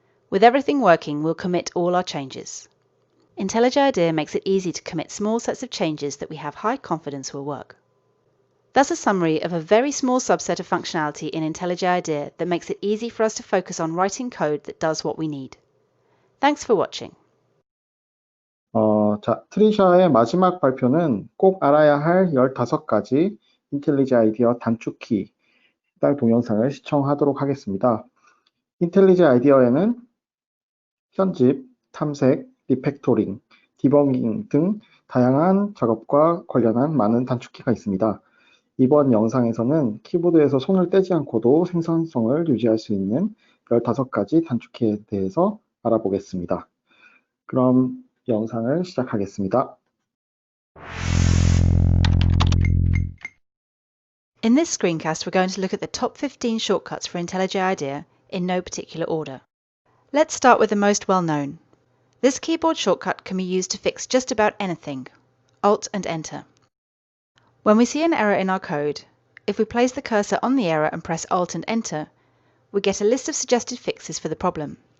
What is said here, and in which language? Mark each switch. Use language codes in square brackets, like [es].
[en] With everything working, we'll commit all our changes. IntelliJ IDEA makes it easy to commit small sets of changes that we have high confidence will work. That's a summary of a very small subset of functionality in IntelliJ IDEA that makes it easy for us to focus on writing code that does what we need. Thanks for watching. [ko] 자, 트리샤의 마지막 발표는 꼭 알아야 할 15가지 IntelliJ IDEA 단축키 해당 동영상을 시청하도록 하겠습니다. IntelliJ IDEA에는 편집, 탐색, 리팩토링, 디버깅 등 다양한 작업과 관련한 많은 단축키가 있습니다. 이번 영상에서는 키보드에서 손을 떼지 않고도 생산성을 유지할 수 있는 15가지 단축키에 대해서 알아보겠습니다. 그럼 영상을 시작하겠습니다. [en] In this screencast, we're going to look at the top 15 shortcuts for IntelliJ IDEA in no particular order. Let's start with the most well-known. This keyboard shortcut can be used to fix just about anything. Alt and Enter. When we see an error in our code, if we place the cursor on the error and press Alt and Enter, we get a list of suggested fixes for the problem.